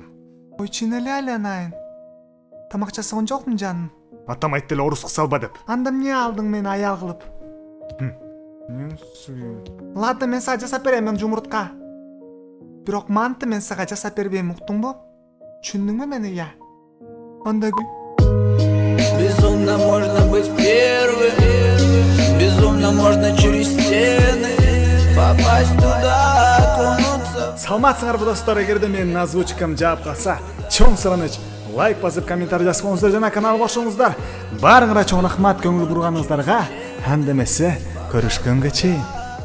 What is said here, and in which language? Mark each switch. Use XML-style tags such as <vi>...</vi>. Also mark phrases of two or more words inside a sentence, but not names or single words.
<ky>Ой, чын эле айланайын. Тамак жасаган жокмун жаным. Атам айтты эле орус кылса деп. Анда эмне алдың мени аял кылып? Ладно, мен сага жасап берем, мен жумуртка. Бирок манты мен сага жасап бербейм, уктуңбу? Түшүндүңбү мени, я? Анда</ky> <ru>безумно можно быть первым, безумно можно через стены попасть туда, окунуться.</ru> <ky>Саламатсыңарбы достор, эгерде менин озвучкам жаап калса, чоң сураныч лайк басып, комментарий жазсаңыздар жана каналга кошулуңуздар. Баарыңарга чоң рахмат көңүл бурганыңыздарга. Анда эмесе, көрүшкөнгө чейин.</ky>